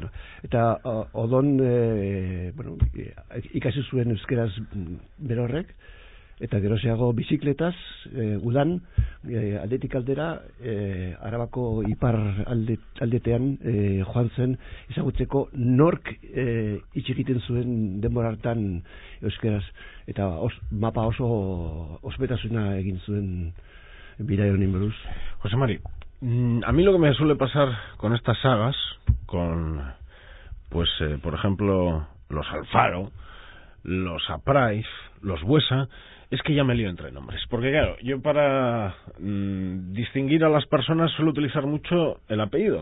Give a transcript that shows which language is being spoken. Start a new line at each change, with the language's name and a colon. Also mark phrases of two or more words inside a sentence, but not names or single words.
Basque: Eta Odon, ikasi zuen euskeraz berorrek, eta geroseago bizikletaz, udan, aldetik aldera, Arabako ipar aldetean joan zen, ezagutzeko nork hitz egiten zuen denbora hartan euskeraz, eta mapa oso ospetasuna egin zuen Viray honen buruz.
Spanish: José Mari, a mí lo que me suele pasar con estas sagas, con, pues, por ejemplo, los Alfaro, los Apraiz, los Buesa, es que ya me lío entre nombres. Porque claro, yo para distinguir a las personas suelo utilizar mucho el apellido.